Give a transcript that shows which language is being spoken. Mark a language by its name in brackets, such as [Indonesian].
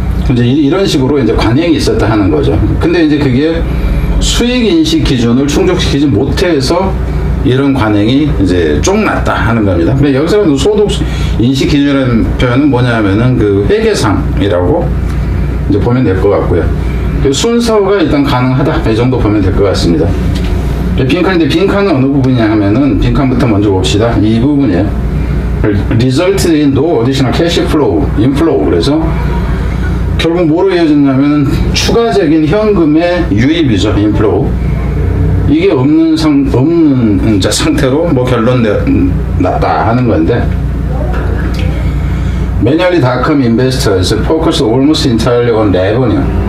[Korean] 이제 이런 식으로 이제 관행이 있었다 하는 거죠. 근데 이제 그게 수익 인식 기준을 충족시키지 못해서 이런 관행이 이제 쫑났다 하는 겁니다. 근데 여기서 소득 인식 기준이라는 표현은 뭐냐면은 회계상이라고 이제 보면 될 것 같고요. 순서가 일단 가능하다, 이 정도 보면 될 것 같습니다. 빈칸인데 빈칸은 어느 부분이냐 하면은 빈칸부터 먼저 봅시다. 이 부분이에요. [English] Resulted in no additional cash flow, inflow. [Korean] 그래서 결국 뭐로 이어졌냐면 추가적인 현금의 유입이죠, inflow. 이게 없는 상태로 뭐 결론 났다 하는 건데, [English] Manually.com investors focused almost entirely on revenue.